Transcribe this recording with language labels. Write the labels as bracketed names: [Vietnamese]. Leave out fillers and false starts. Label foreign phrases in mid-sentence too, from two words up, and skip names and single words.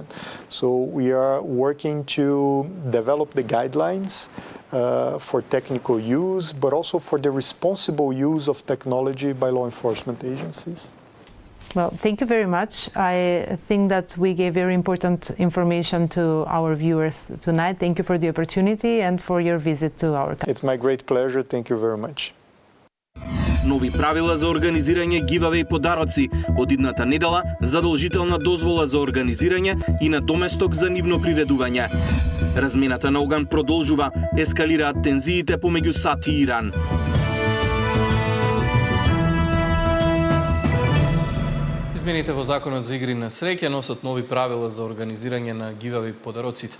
[English] So we are working to develop the guidelines for technical use, but also for the responsible use of technology by law enforcement agencies. Well, thank you very much. I think that we gave very important information to our viewers tonight. Thank you for the opportunity and for your visit to our country. It's my great pleasure. Thank you very much. [Macedonian] Нови правила за организирање гиваве и подароци. Од идната недела задолжителна дозвола за организирање и на доместок за нивно приредување. Размената на оган продолжува, ескалираат тензиите помеѓу САД и Иран. Измените во Законот за игри на среќа носат нови правила за организирање на гивави подароците.